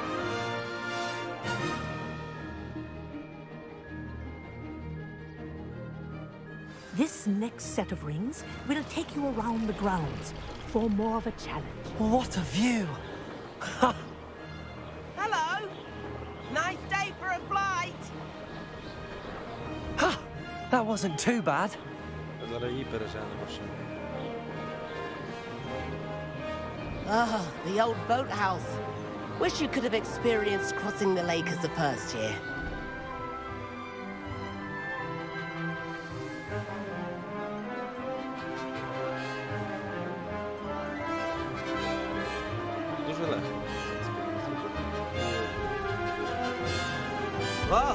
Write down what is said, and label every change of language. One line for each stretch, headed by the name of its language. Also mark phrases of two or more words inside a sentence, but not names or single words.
English: This next set of rings will take you around the grounds for more of a challenge. What a view! Hello! Nice day for a flight! That wasn't too bad.
Ukrainian: Зараз її переженемо ще.
English: Ah, the old boathouse. Wish you could have experienced crossing the lake as a first year.
Ukrainian: Дуже легко.
English: Whoa!